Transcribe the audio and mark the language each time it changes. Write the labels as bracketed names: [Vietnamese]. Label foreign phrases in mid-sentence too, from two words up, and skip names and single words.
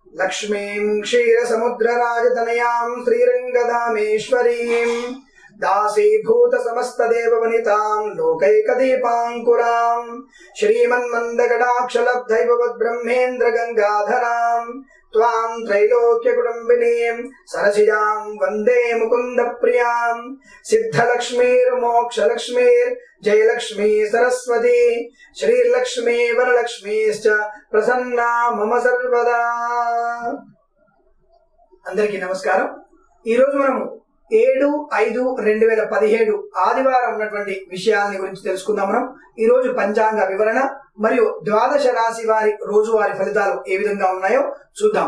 [Sanskrit] लक्ष्मीं क्षीरसमुद्रराजतनयां श्रीरङ्गदामेश्वरीं दासीभूत समस्तदेववनितां लोकैकदीपाङ्कुरां श्रीमन्मन्दकटाक्षलब्धैववद्ब्रह्मेन्द्र गंगाधरां त्वां त्रैलोक्यकुटुम्बिनीं सरसिजां वन्दे मुकुन्दप्रियां सिद्धलक्ष्मीर्मोक्षलक्ष्मीर् जयलक्ष्मी सरस्वती श्रीलक्ष्मी वरलक्ष्मीश्च प्रसन्ना मम सर्वदा। [Telugu] అందరికీ నమస్కారం। ఈ రోజు మనము 7/5/2017 ఆదివారం ఉన్నటువంటి విషయాల గురించి తెలుసుకుందాం। మనం ఈ రోజు పంచాంగ వివరణ మరియు ద్వాదశ రాశి వారి రోజువారీ ఫలితాలు ఏ విధంగా ఉన్నాయో చూద్దాం।